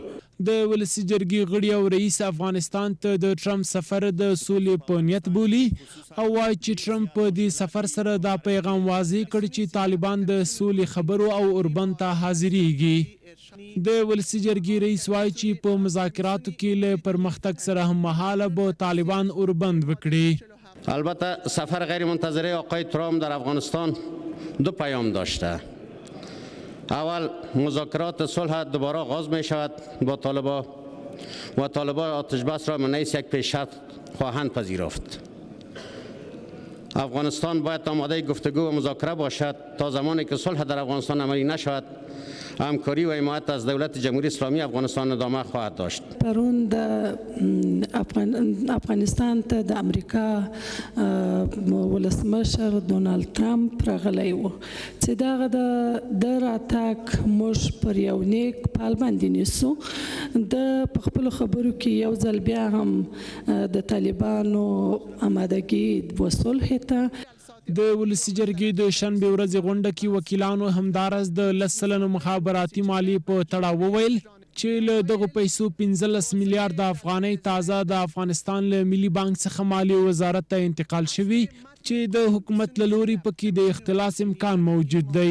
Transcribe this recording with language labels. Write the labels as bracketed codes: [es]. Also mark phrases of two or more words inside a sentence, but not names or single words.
[ps] د ولسي جرګې غړي او رئیس افغانستان ته د ټرمپ سفر د سولې په نیت بولي او وایي چې ټرمپ په دې سفر سره دا پیغام واضح کړ چې طالبان د سولې خبرو او اوربند ته حاضرېږي. د ولسي جرګې رئیس وایي چې په مذاکراتو کې له پرمختګ سره هممهاله به طالبان اوربند وکړي. [fa] البته سفر غیر منتظره آقای ترامپ در افغانستان دو پیام داشته. اول مذاکرات صلح دوباره آغاز می شود با طالبان و طالبان آتش بس را منیس یک پیشرفت خواهند پذیرفت. افغانستان باید آماده گفتگو و مذاکره باشد. تا زمانی که صلح در افغانستان عملی نشود همکاری و حمایت از دولت جمهوری اسلامی افغانستان ادامه خواهد داشت. [ps] پرون د افغانستان ته د امریکا ولسمشر دونالد ترامپ راغلی و چې دغه د راتګ موږ پر یو نیک پال باندې نیسو. د په خپلو خبرو کې یو ځل بیا هم د طالبانو آمادګي و صلح ته. د ولسي جرګې د شنبې ورځې غونډه کې وکیلانو همدارس د 10 سلنه مخابراتي مالیې په تړاو وویل چې له دغو پیسو 15 میلیارډ افغانۍ تازه د افغانستان له ملي بانک څخه مالیې وزارت ته انتقال شوي چې د حکومت له لوري پکې د اختلاس امکان موجود دی.